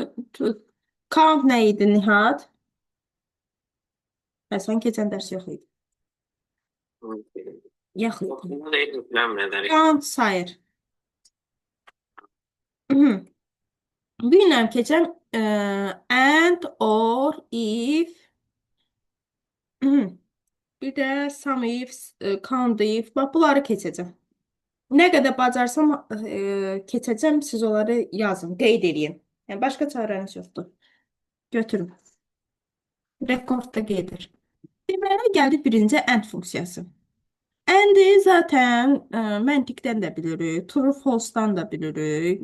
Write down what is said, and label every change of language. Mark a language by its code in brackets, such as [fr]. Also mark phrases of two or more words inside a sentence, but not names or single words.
[az] Count nə idi, Nihat? Sən keçən dərs yox idi. Yox idi. Count sayır. Bilmirəm keçən [en] and, or, if, [az] bir də [en] some if, count if, [az] bax bunları keçəcəm. Nə qədər bacarsam keçəcəm, siz onları yazın, qeyd edin. Yəni başqa çarəniz yoxdur. Götürün. Rekordda gedir. Deməli, gəldi birinci and funksiyası. And zaten məntiqdən də bilirik, [en] true false-dan [az] da bilirik.